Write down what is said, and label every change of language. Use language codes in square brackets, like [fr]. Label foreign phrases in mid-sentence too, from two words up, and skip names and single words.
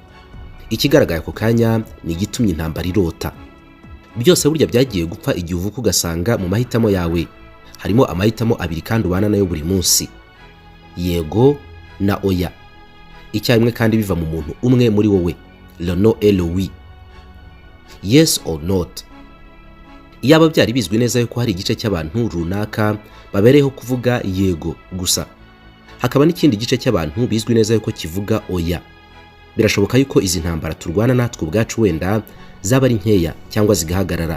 [rw] Ikigaragaye ako kanya ni igitumye intambara irota. Byose burya byagiye gupfa igihe uvuka ugasanga mu mahitamo yawe harimo amahitamo abiri kandi ubana nayo buri munsi, yego na oya. Icyarimwe kandi biva mu muntu umwe muri wowe, [fr] le no et le oui, [en] yes or not. [rw] Iyaba byari bizwi neza yuko hari igice cy'abantu runaka babereyeho kuvuga yego gusa, hakaba n'ikindi gice cy'abantu bizwi neza yuko kivuga oya, birashoboka yuko izi ntambara turwana natwe ubwacu wenda zaba ari nkeya cyangwa zigahagarara.